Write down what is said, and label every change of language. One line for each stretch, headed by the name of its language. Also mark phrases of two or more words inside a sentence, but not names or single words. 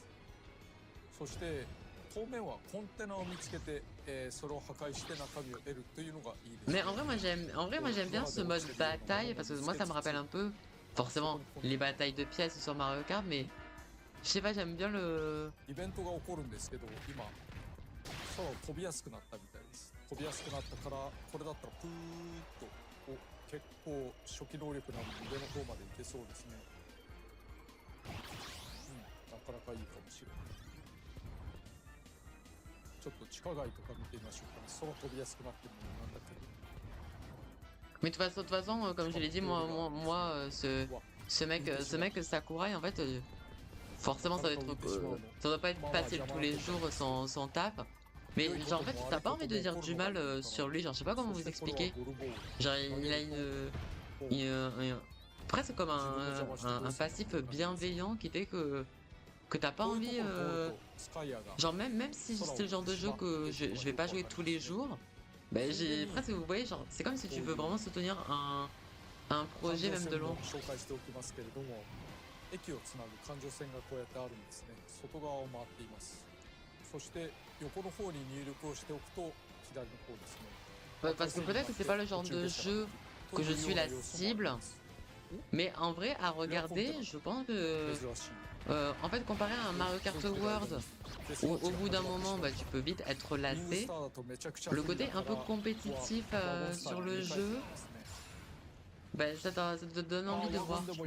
French: Mais en vrai, moi j'aime bien ce mode bataille parce que moi ça me rappelle un peu forcément les batailles de pièces sur Mario Kart, mais je sais pas, j'aime bien le...
Japanese: 結構初期能力なんで上の方までいけそうですね。なかなかいいかもしれない。ちょっと地下街とか見てみましょうかね。空飛びやすくなってるのなんだけど。
French: Mais de toute façon, comme je l'ai dit, moi ce mec Sakurai, en fait, forcément ça doit pas être facile tous les jours son taf. Mais genre en fait t'as pas envie de dire du mal sur lui, genre je sais pas comment vous expliquer. Genre il a presque comme un passif bienveillant qui fait que t'as pas envie genre même si c'est le genre de jeu que je vais pas jouer tous les jours, bah j'ai presque, vous voyez, genre c'est comme si tu veux vraiment soutenir un projet même de long.
Japanese: 駅をつなぐ環状線がこうやってあるんですね。外側を回っています。そして横の方に入力をしておくと左の方ですね。
French: Parce que peut-être que c'est pas le genre de jeu que je suis la cible, mais en vrai à regarder, je pense que en fait comparé à un Mario Kart World où au bout d'un moment bah, tu peux vite être lassé, le côté un peu compétitif sur le jeu, bah, ça te donne envie de voir.